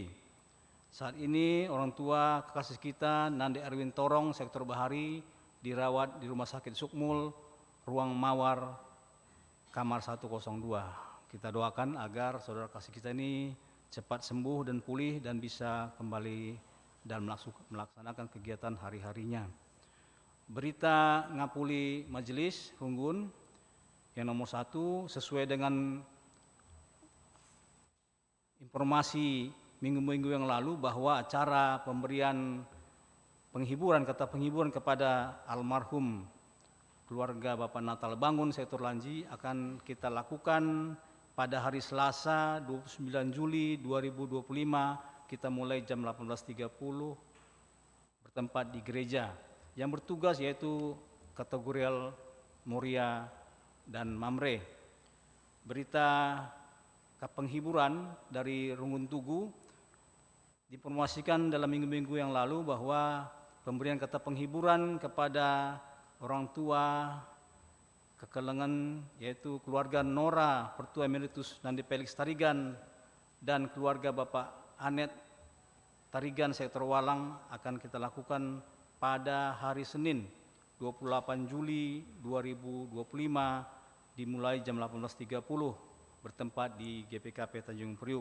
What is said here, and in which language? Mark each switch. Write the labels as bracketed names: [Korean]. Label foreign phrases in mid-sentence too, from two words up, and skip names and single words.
[Indonesian] Saat ini orang tua kekasih kita Nandi Erwin Torong, sektor Bahari, dirawat di rumah sakit Sukmul, ruang Mawar, kamar 102. Kita doakan agar saudara kasih kita ini cepat sembuh dan pulih dan bisa kembali dan melaksanakan kegiatan hari-harinya. Berita ngapuli majelis Runggun yang nomor 1 sesuai dengan informasi minggu-minggu yang lalu bahwa acara pemberian penghiburan kepada almarhum keluarga Bapak Natal Bangun sektor Lanji akan kita lakukan pada hari Selasa 29 Juli 2025 kita mulai jam 18.30 bertempat di gereja. Yang bertugas yaitu kategorial Moria dan Mamre. Berita penghiburan dari Runggun Tugu diinformasikan dalam minggu-minggu yang lalu bahwa pemberian kata penghiburan kepada orang tua kekelengan yaitu keluarga Nora Pertua Emeritus Nandi Felix Tarigan dan keluarga Bapak Anet Tarigan sektor Walang akan kita lakukan pada hari Senin 28 Juli 2025 dimulai jam 18.30 bertempat di GPKP Tanjung Priuk.